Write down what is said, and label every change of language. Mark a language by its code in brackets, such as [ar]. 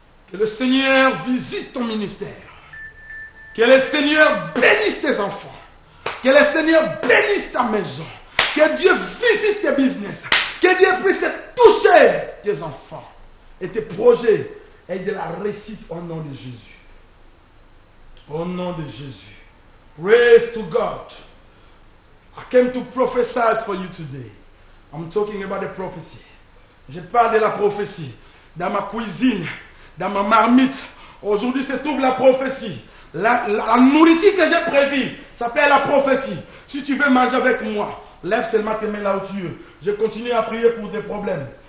[fr] Que le Seigneur visite ton ministère. Que le Seigneur bénisse tes enfants. Que le Seigneur bénisse ta maison. Que Dieu visite tes business. Que Dieu puisse toucher tes enfants et tes projets et de la réussite au nom de Jésus. Au nom de Jésus. [en] Praise to God. I came to prophesy for you today. I'm talking about the prophecy. [fr] Je parle de la prophétie. Dans ma cuisine, dans ma marmite, aujourd'hui se trouve la prophétie. La nourriture que j'ai prévue s'appelle la prophétie. Si tu veux manger avec moi, lève seulement tes mains là où tu es. Je continue à prier pour des problèmes.